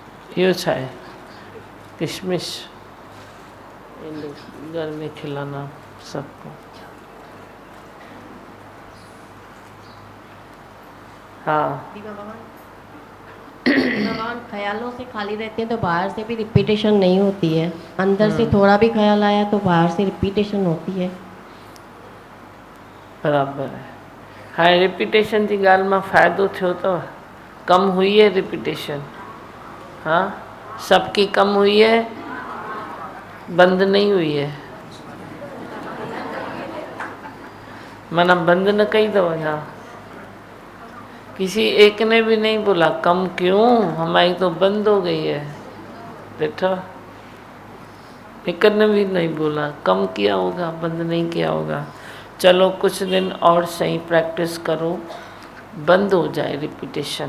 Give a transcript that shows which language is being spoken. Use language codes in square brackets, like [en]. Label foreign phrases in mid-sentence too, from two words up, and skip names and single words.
[sd] इहो छा आहे? [hi] किशमिश घर में खिलाना सबको। हाँ, भगवान ख्यालों से खाली रहते हैं तो बाहर से भी रिपीटेशन नहीं होती है। अंदर से थोड़ा भी ख्याल आया तो बाहर से रिपीटेशन होती है। बराबर है। [sd] हाँ, रिपीटेशन जी ॻाल्हि मां फ़ाइदो थियो अथव। [hi] कम हुई है रिपीटेशन। हाँ, सबकी कम हुई है, बंद नहीं हुई है। [sd] माना बंद न कही अथव छा? [hi] किसी एक ने भी नहीं बोला कम क्यों, हमारी तो बंद हो गई है। देखो, एक ने भी नहीं बोला कम किया होगा, बंद नहीं किया होगा। चलो कुछ दिन और सही प्रैक्टिस करो, बंद हो जाए रिपीटेशन।